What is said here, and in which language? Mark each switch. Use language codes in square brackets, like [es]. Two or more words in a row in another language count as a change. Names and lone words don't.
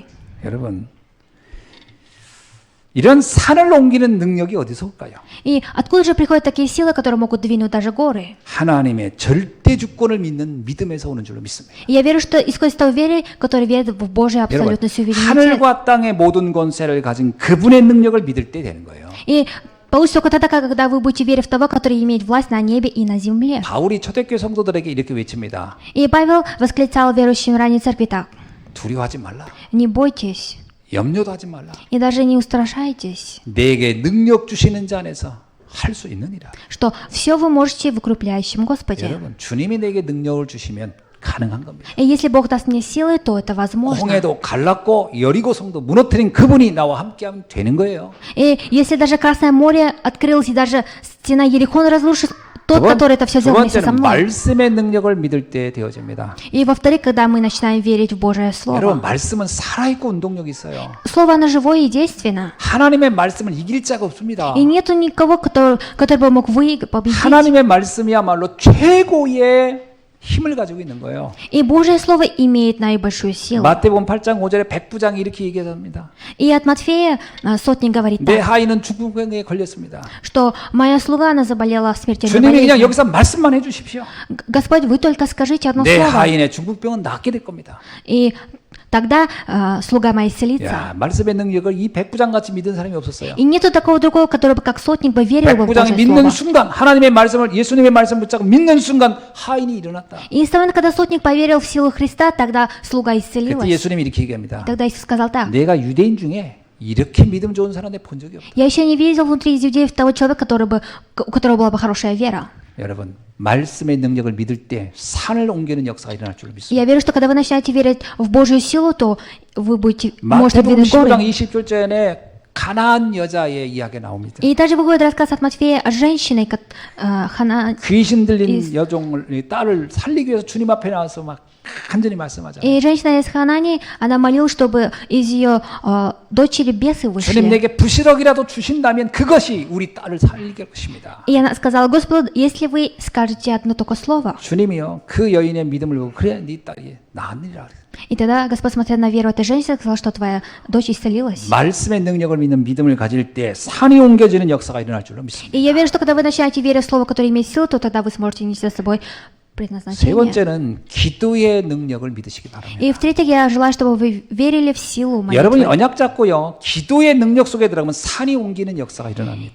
[ko] 여러분, 이런 산을 옮기는 능력이 어디서 올까요? [ru] И откуда же приходят такие силы, которые могут двинуть даже горы? [ko] 하나님의 절대 주권을 믿는 믿음에서 오는 줄로 믿습니다. [ru] И я верю, что исходит из того веры, который верит в Божий [ko] 여러분, [ru] абсолютный суверенитет. [ko] 하늘과 땅의 모든 권세를 가진 그분의 능력을 믿을 때 되는 거예요. [ru] И получится только тогда, когда вы будете верить в того, который имеет власть на небе и на земле. [ko] 바울이 초대교회 성도들에게 이렇게 외칩니다. [ru] И Павел восклицал верующим ранней церкви так: [ko] 두려워하지 말라. [ru] не бойтесь [ko] 염려도 하지 말라. [ru] и даже не устрашайтесь, [ko] 내게 능력 주시는 자 안에서 할 수 있느니라. [ru] что все вы можете в укрепляющем Господе. [ko] 여러분, 주님이 내게 능력을 주시면 가능한 겁니다. [ru] И если Бог даст мне силы, то это возможно. [ko] 홍해도 갈랐고 여리고성도 무너뜨린 그분이 나와 함께하면 되는 거예요. [ru] И если даже Красное море открылось, и даже стена Ерихона разрушилась, тот, который это все [ko] 두 [ru] сделал вместе со [ko] 번째는 [ru] мной. [ko] 말씀의 능력을 믿을 때 되어집니다. [ru] И во-вторых, когда мы начинаем верить в Божие [ko] 여러분, [ru] Слово. [ko] 말씀은 살아있고 운동력이 있어요. [ru] Слово, оно живое и действенно. [ko] 하나님의 말씀을 이길 자가 없습니다. [ru] И нету никого, который бы мог победить. [ko] 하나님의 말씀이야말로 최고의 힘을 가지고 있는 거예요. [ru] И Божье Слово имеет наибольшую силу. [ko] 마태복음 8장 5절에 백부장이 이렇게 얘기합니다. [ru] И от Матфея сотник говорит [ko] 내 [ru] так, [ko] 하인은 중풍병에 걸렸습니다. [ru] что моя слуга, она заболела смертельной [ko] 주님이 그냥 [ru] болезнью. [ko] 여기서 말씀만 해주십시오. [ru] Господь, вы только скажите одно [ko] 내 [ru] слово, [ko] 하인의 중풍병은 낫게 될 겁니다. [ru] и тогда слуга моя исцелится. [ko] 야, 말씀의 능력을 이 백부장 같이 믿은 사람이 없었어요. [ru] И нету такого другого, который бы как сотник бы верил бы в [ko] 백부장이 [ru] Божье [ko] 믿는 [ru] Слово. [ko] 순간 하나님의 말씀을 예수님의 말씀을 붙잡고 믿는 순간 하인이 일어났다. [ru] И с того момента, когда сотник поверил в силу Христа, тогда слуга [ko] 그때 [ru] исцелилась. [ko] 예수님이 이렇게 얘기합니다. [ru] Тогда Иисус сказал так, [ko] 내가 유대인 중에 이렇게 믿음 좋은 사람 내가 본 적이 없다. [ru] я еще не видел внутри из иудеев того человека, у которого была бы хорошая вера. [ko] 여러분, 말씀의 능력을 믿을 때 산을 옮기는 역사가 일어날 줄 믿습니다. [ru] Я верю, что когда вы начинаете верить в Божью силу, то вы можете [ko] 마태복음 [ru] двинуть горы. [ko] 15장 20절에 가나안 여자의 이야기 나옵니다. [ru] И также выходит рассказ от Матфея о женщине, [ko] 귀신 들린 여종을 딸을 살리기 위해서 주님 앞에 나와서 막 간절히 말씀하잖아요. [ru] и женщина из Ханани, она молилась, чтобы из ее дочери бесы [ko] 주님 [ru] вышли. [ko] 내게 부시럭이라도 주신다면 그것이 우리 딸을 살릴 것입니다. [ru] И она сказала: Господу, если вы скажете одно только слово. [ko] 주님이요 그 여인의 믿음을 보고 그래 네 딸이 나으리라. [ru] И тогда Господь, смотря на веру этой женщины, сказал, что твоя дочь исцелилась. [ko] 말씀의 능력을 믿는 믿음을 가질 때 산이 옮겨지는 역사가 일어날 줄로 믿습니다. [ru] И я верю, что когда вы начинаете верить в слово, которое имеет силу, то тогда вы сможете нести за собой [ko] 세 [ru] предназначение. [ko] 번째는 기도의 능력을 믿으시기 바랍니다. [ru] И в-третьих, я желаю, чтобы вы верили в силу [ko] 여러분이 [ru] молитвы. [ko] 언약 잡고요 기도의 능력 속에 들어가면 산이 옮기는 역사가 일어납니다.